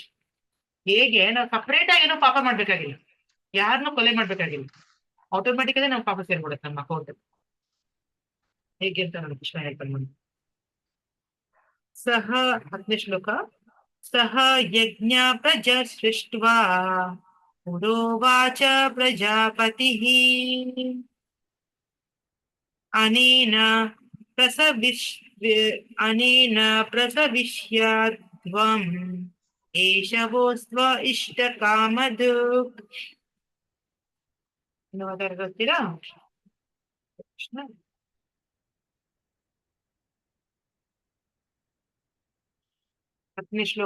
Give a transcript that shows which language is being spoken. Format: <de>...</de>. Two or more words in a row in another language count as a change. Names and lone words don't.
<kn>ಹೇಗೆ ನಾವು ಸಪ್ರೇಟ್ ಆಗಿ ಏನೋ ಪಾಪ ಮಾಡ್ಬೇಕಾಗಿಲ್ಲ, ಯಾರನ್ನೂ ಕೊಲೆ ಮಾಡ್ಬೇಕಾಗಿಲ್ಲ, ಆಟೋಮ್ಯಾಟಿಕಲಿ ನಾವು ಪಾಪ ಸೇರ್ಬಿಡುತ್ತೆ ನಮ್ಮ ಅಕೌಂಟ್. ಹೇಗೆ ಅಂತ ನಾನು ಕೃಷ್ಣ ಹೇಳ್ಕೊಂಡು ಬಂದು, ಸಹ 10ನೇ ಶ್ಲೋಕ,</kn> <sa>ಸಹ ಯಜ್ಞ ಪ್ರಜಾ ಸೃಷ್ಟ್ವಾ ಪುರೋವಾಚ ಪ್ರಜಾಪತಿ ಅನೇನ ಪ್ರಸವಿಷ್ಯಾಧ್ವಂ ಏಷವೋಸ್ತ್ವ ಇಷ್ಟ ಕಾಮದು.</sa> <kn>ಗೊತ್ತೀರಾ ಕೃಷ್ಣ? 10ನೇ ಶ್ಲೋಕ</kn>